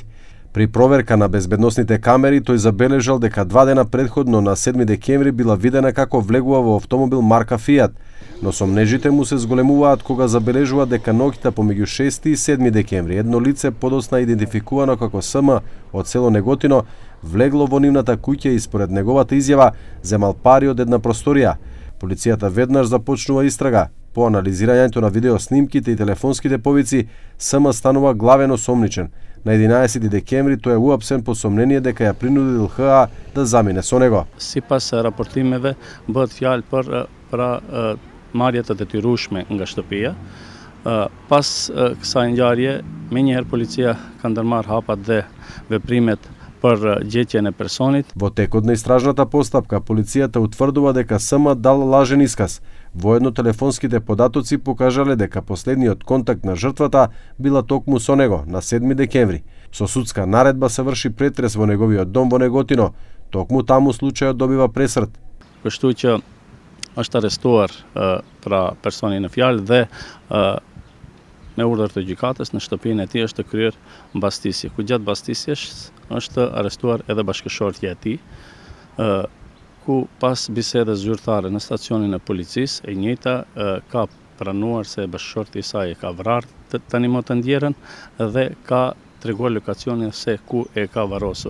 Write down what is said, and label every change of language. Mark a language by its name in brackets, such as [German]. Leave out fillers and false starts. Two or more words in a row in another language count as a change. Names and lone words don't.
[Macedonian] При проверка на безбедносните камери, тој забележал дека 2 дена претходно на 7 декември била видена како влегува во автомобил марка Фијат, но сомнежите му се зголемуваат кога забележува дека ноќта помеѓу 6 и 7 декември едно лице подосна идентификувано како СМ од село Неготино влегло во нивната куќа и според неговата изјава земал пари од една просторија. Полицијата веднаш започнува истрага. По анализирањето на видеоснимките и телефонските повици, СМ станува главен осомничен. На 11 декември тој е уапсен по сомнение дека ја принудил ХА да замине со него. [Albanian] Sipas raportimeve bëhet fjalë për marrjet e detyrueshme nga shtëpia. Pas kësaj ngjarje, menjëherë policia ka ndërmarrë hapat dhe veprimet për gjetjen e personit. [Macedonian] Во текот на истражната постапка, полицијата утврдува дека СМ дал лажен исказ. Воедно телефонските податоци покажале дека последниот контакт на жртвата била токму со него на 7 декември. Со судска наредба се врши претрес во неговиот дом во Неготино. Токму таму случајот добива пресрт. [Albanian] Kështu që është arrestuar pra personi në fjalë dhe me urdhër të gjykatës në shtëpinë e tij është kryer mbastisje. Ku gjatë mbastisjes është arrestuar edhe bashkëshortja e tij, ku pas bisedës zyrtare në stacionin e policisë, e njëjta ka pranuar se bashkëshorti i saj e ka vrarë tani më të ndjerën dhe ka treguar lokacionin se ku e ka varrosur.